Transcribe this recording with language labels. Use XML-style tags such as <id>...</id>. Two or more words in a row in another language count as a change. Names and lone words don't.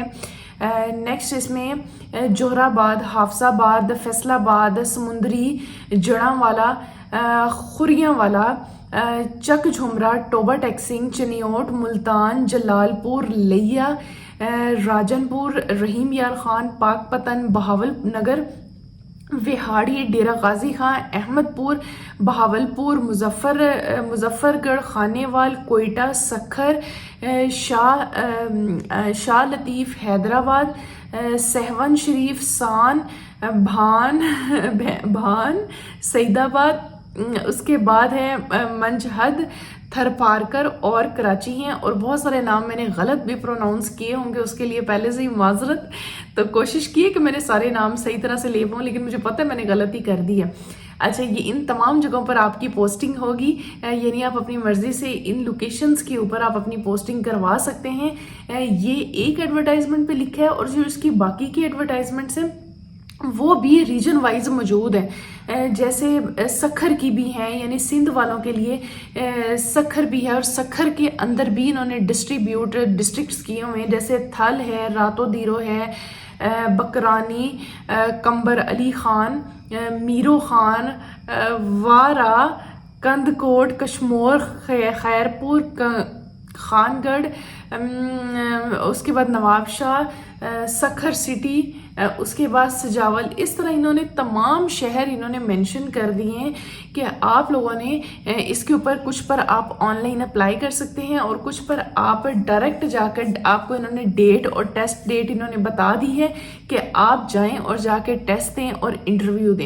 <ur>نیکسٹ اس میں جوہرآباد، حافظ آباد، فیصل آباد، سمندری، جڑانوالہ، کھڑیانوالہ، چک جھمرہ، ٹوبہ ٹیک سنگھ، چنیوٹ، ملتان، جلالپور، لیہ، راجن پور، رحیم یار خان، پاکپتن، بہاولنگر، وہاڑی، ڈیرہ غازی خان، احمدپور، بہاولپور، مظفرگڑھ، خانیوال، کوئٹہ، سکھر, شاہ لطیف، حیدرآباد، سہون شریف، سن، بھان، سعیدآباد, اس کے بعد ہے منجھند، تھرپارکر اور کراچی ہیں. اور بہت سارے نام میں نے غلط بھی پروناؤنس کیے ہوں گے، اس کے لیے پہلے سے ہی معذرت. تو کوشش کی ہے کہ میں نے سارے نام صحیح طرح سے لے پاؤں، لیکن مجھے پتہ ہے میں نے غلطی کر دی ہے. اچھا، یہ ان تمام جگہوں پر آپ کی پوسٹنگ ہوگی، یعنی آپ اپنی مرضی سے ان لوکیشنز کے اوپر آپ اپنی پوسٹنگ کروا سکتے ہیں. یہ ایک ایڈورٹائزمنٹ پہ لکھا ہے اور جو اس کی باقی کی ایڈورٹائزمنٹس ہیں وہ بھی</ur> <en>region wise</en> <ur>موجود ہے. جیسے سکھر کی بھی ہیں، یعنی سندھ والوں کے لیے سکھر بھی ہے اور سکھر کے اندر بھی انہوں نے ڈسٹرکٹس کیے ہوئے ہیں. جیسے تھل ہے، رتوڈیرو ہے, بکرانی، قمبر علی خان، میرو خان، وارہ، کندھکوٹ، کشمور، خیرپور، خانگڑھ, اس کے بعد نوابشاہ، سکھر سٹی، اس کے بعد سجاول. اس طرح انہوں نے تمام شہر انہوں نے مینشن کر دیے ہیں کہ آپ لوگوں نے اس کے اوپر کچھ پر آپ</ur> <en>online apply</en> <ur>کر سکتے ہیں اور کچھ پر آپ ڈائریکٹ جا کر، آپ کو انہوں نے ڈیٹ اور</ur> <en>test date</en> <ur>انہوں نے بتا دی ہے کہ آپ جائیں اور جا کر ٹیسٹ دیں اور انٹرویو دیں.</ur>